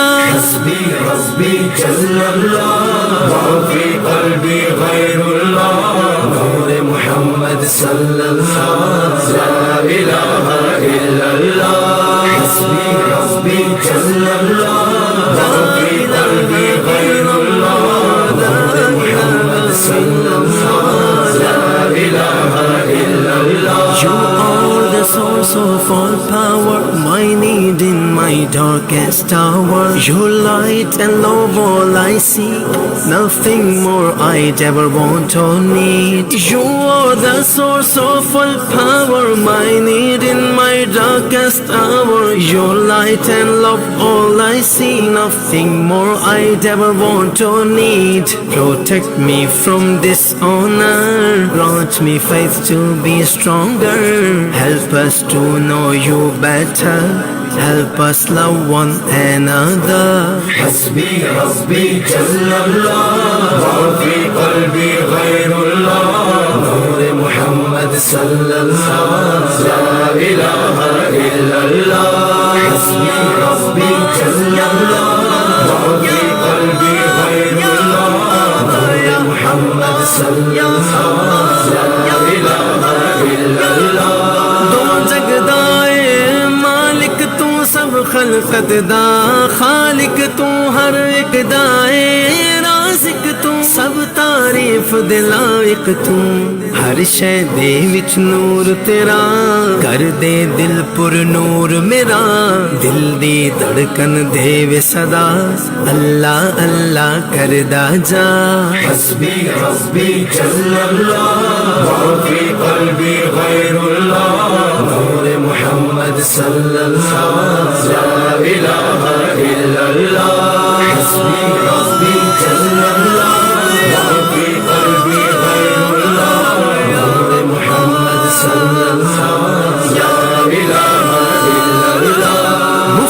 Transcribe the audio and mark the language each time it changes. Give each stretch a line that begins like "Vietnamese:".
Arabic: حسبی حسبی جل اللہ ما فی قلبی غیر اللہ نور محمد صلی اللہ لا الہ الا اللہ حسبی حسبی جل اللہ ما فی قلبی غیر اللہ نور محمد صلی اللہ لا الہ الا اللہ
English: You are the source of all power, my need in my darkest hour. Your light and love all I see, nothing more I'd ever want or need. You are the source of all power, my need in my darkest hour. Your light and love all I see, nothing more I'd ever want or need. Protect me from dishonor, grant me faith to be stronger. Help us to know you better, help us love one another.
Arabic: حسبی حسبی جل اللہ ما فی قلبی غیر اللہ نور محمد صلی اللہ لا الہ الا اللہ حسبی حسبی جل اللہ ما فی قلبی غیر اللہ نور محمد صلی اللہ لا الہ الا اللہ
Punjabi: دو جگدائے مالک تو سب خلقت دا خالق تو ہر ایک دائے رازق تو سب تعریف دے لائق تو ہر شے دے وچ نور تیرا کر دے دل پر نور میرا دل دی دھڑکن دے وے صدا اللہ اللہ کردا جا
Arabic: حسبی حسبی جل اللہ ما فی قلبی غیر اللہ نور محمد صلی اللہ لا الہ الا اللہ حسبی حسبی جل اللہ ما فی قلبی غیر اللہ نور محمد صلی اللہ لا الہ الا اللہ